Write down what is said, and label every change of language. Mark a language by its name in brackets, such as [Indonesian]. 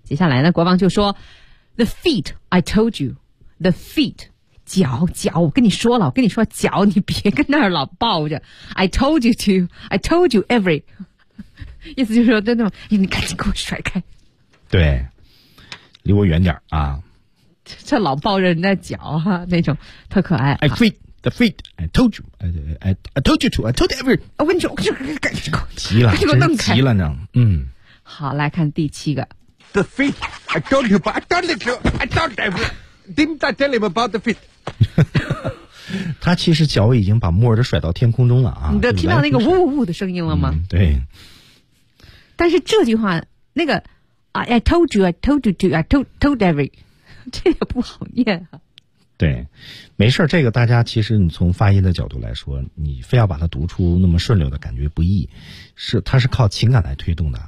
[Chinese] 接下来呢，国王就说 ： [English] “The feet, I told you, the feet， [Chinese] 脚，我跟你说了，我跟你说脚，你别跟那儿老抱着。 [English] I told you to, I told you every， [Chinese] 意思就是说，真的吗？你赶紧给我甩开，对，离我远点啊！这老抱着人家脚哈、啊，那种特可爱。 [English] I feet, the feet, I told you, I told you to, I told every。 [Chinese] 我跟你说，我跟你说，赶紧给我。” 急了，真急了呢。嗯，好，来看第七个。 [English] The feet, I told you, but I told you, I told you, didn't I tell him about the feet? [Chinese] 他其实脚已经把莫尔甩到天空中了啊！你都听到那个呜呜呜的声音了吗？嗯、对。但是这句话，那个 [English] I told you, I told you to, I told every， [Chinese] 这也不好念啊。对，没事，这个大家其实你从发音的角度来说，你非要把它读出那么顺溜的感觉不易，是它是靠情感来推动的。